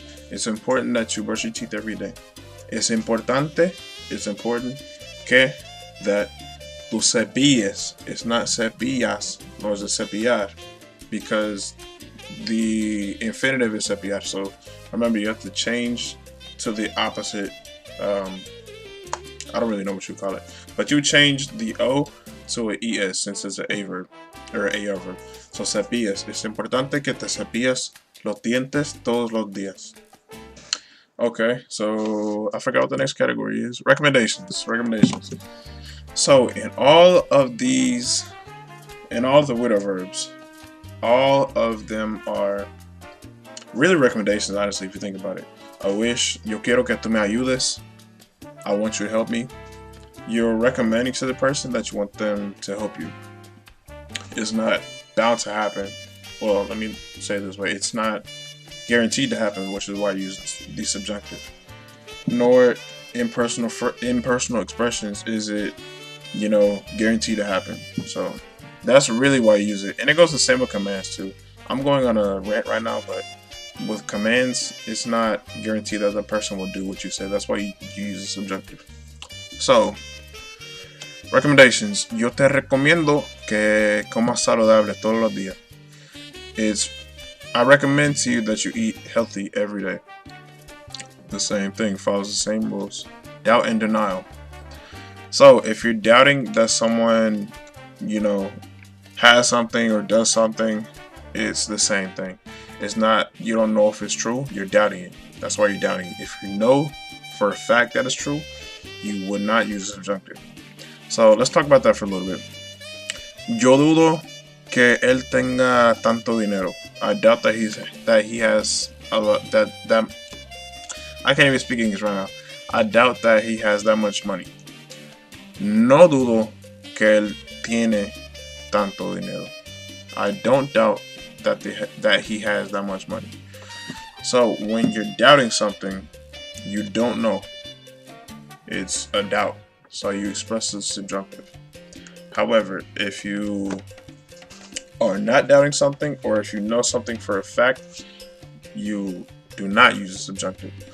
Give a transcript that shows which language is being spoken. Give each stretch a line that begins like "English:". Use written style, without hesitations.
English: It's important that you brush your teeth every day.
Spanish: Es importante,
English: it's important, que, that tu cepilles, it's not cepillas, nor is it cepillar, because the infinitive is cepillar. So remember, you have to change to the opposite. I don't really know what you call it, but you change the O to an ES since it's an A verb or an AR verb.
Spanish: So cepillas, es importante que te cepillas los dientes todos los días.
English: Okay, so I forgot what the next category is. Recommendations. So in all of these, in all of the WEIRDO verbs, all of them are really recommendations, honestly, if you think about it. I wish,
Spanish: yo quiero que tú me ayudes.
English: I want you to help me. You're recommending to the person that you want them to help you. It's not bound to happen. Well, let me say it this way. It's not guaranteed to happen, which is why I use the subjunctive. Nor impersonal expressions is it, guaranteed to happen. So that's really why you use it. And it goes the same with commands too. I'm going on a rant right now, but with commands, it's not guaranteed that the person will do what you say. That's why you use the subjunctive. So, recommendations.
Spanish: Yo te recomiendo que comas saludable todos los días.
English: I recommend to you that you eat healthy every day. The same thing, follows the same rules. Doubt and denial. So, if you're doubting that someone, has something or does something, it's the same thing. It's not, you don't know if it's true, you're doubting it. That's why you're doubting it. If you know for a fact that it's true, you would not use the subjunctive. So let's talk about that for a little bit.
Spanish: Yo dudo que él tenga tanto dinero.
English: I doubt that he has a lot, that I can't even speak English right now. I doubt that he has that much money.
Spanish: No dudo que él tiene tanto dinero.
English: I don't doubt that he has that much money. So when you're doubting something, you don't know. It's a doubt. So you express the subjunctive. However, if you are not doubting something, or if you know something for a fact, you do not use the subjunctive.